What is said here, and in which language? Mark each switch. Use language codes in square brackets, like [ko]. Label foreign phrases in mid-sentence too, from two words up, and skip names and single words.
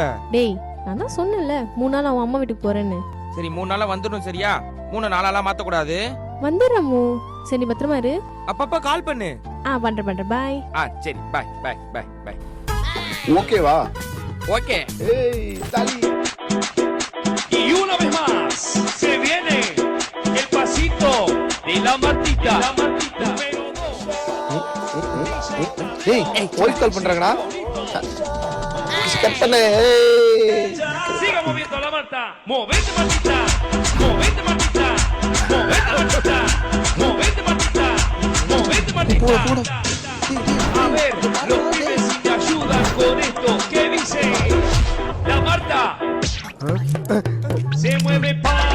[ta] டேய் நான் தான் சொன்னேன்ல 3 நாள் அவன் அம்மா வீட்டுக்கு போறேன்னு. சரி 3 நாளா வந்துடும் சரியா? 3 நாளாலாம் மாத்த கூடாது. வந்துடுறமோ. சரி நீ பத்திரமா இரு. அப்பப்ப கால் பண்ணு. பண்றேன் பாய். சரி [en] bye bye bye bye. [ta] ஓகேவா? ஓகே. ஏய் தலி. [es] Y una vez más se viene el pasito de la Martita. Número 2. [ta] ஏய் [en] voice call [ta] பண்றாங்கடா. கட் பண்ணு. [es] Siga moviendo la Marta. Movete Martita. Movete Martita. Movete Martita. Movete Martita. Movete Martita. A ver, los pibes si te ayudan con esto. ¿Qué dice? La Marta se mueve.